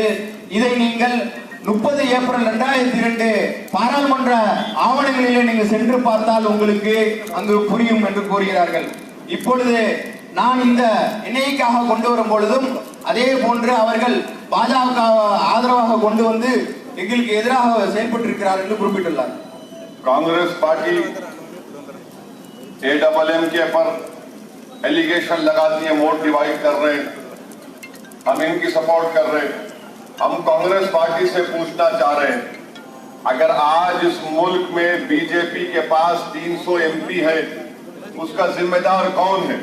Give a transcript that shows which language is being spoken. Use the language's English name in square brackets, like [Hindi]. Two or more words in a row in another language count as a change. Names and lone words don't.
[Tamil] இதை நீங்கள் 30 ஏப்ரல் 2002 பாராளுமன்ற ஆவணங்களிலே நீங்கள் சென்று பார்த்தால் உங்களுக்கு அங்கு புரியும் என்று கூறுகிறார்கள். இப்பொழுது நான் இந்த NIAக்காக கொண்டு வரும் பொழுதும் அதே போன்று அவர்கள் பாஜக ஆதரவாக கொண்டு வந்து எங்களுக்கு எதிராக செயல்பட்டிருக்கிறார் என்று குறிப்பிட்டுள்ளார். [Hindi] कांग्रेस पार्टी AMM के पर एलिगेशन लगाती है, [English] vote divide [Hindi] कर रहे हैं, हम इनकी सपोर्ट कर रहे हैं। हम कांग्रेस पार्टी से पूछना चाह रहे हैं, अगर आज इस मुल्क में बीजेपी के पास 300 MP है, उसका जिम्मेदार कौन है?